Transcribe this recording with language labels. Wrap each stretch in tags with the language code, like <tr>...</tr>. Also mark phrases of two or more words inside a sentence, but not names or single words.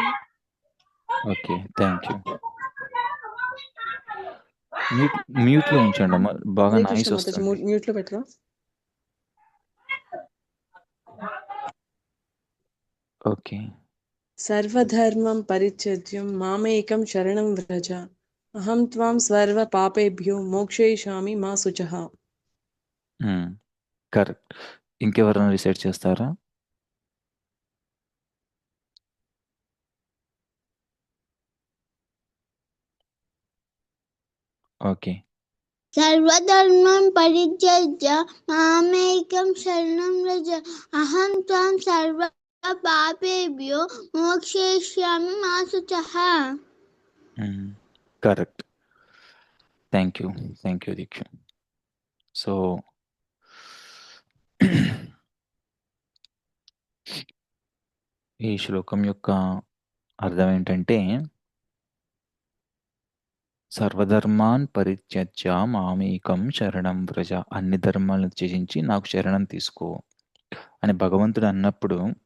<en>okay, thank you.</en> <te>మ్యూట్లో ఉంచండి అమ్మా, బాగా హరే నాయిస్ కృష్ణ మాతాజీ, వస్తుంది. మ్యూట్లో పెట్టరా? ఓకే,</te> <sa>सर्वधर्मं परित्यज्य मामेकं शरणं व्रज अहं त्वां सर्व पापेभ्यो मोक्षयिष्यामि मा शुचः.</sa> <te>కరెక్ట్. ఇంకెవరైనా రిసైట్ చేస్తారా? ఓకే,</te> <sa>सर्वधर्मं परित्यज्य मामेकं शरणं व्रज अहं त्वं सर्व पापेभ्यो मोक्षयिष्यामि मा शुचः.</sa> <te>కరెక్ట్.</te> <en>thank you, thank you</en> <te>దీక్ష. సో ఈ శ్లోకం యొక్క అర్థం ఏంటంటే,</te> <sa>सर्वधर्मान् परित्यज्य मामेकं शरणं व्रज,</sa> <te>అన్ని ధర్మాలను త్యజించి నాకు శరణం తీసుకో అని భగవంతుడు అన్నప్పుడు</te>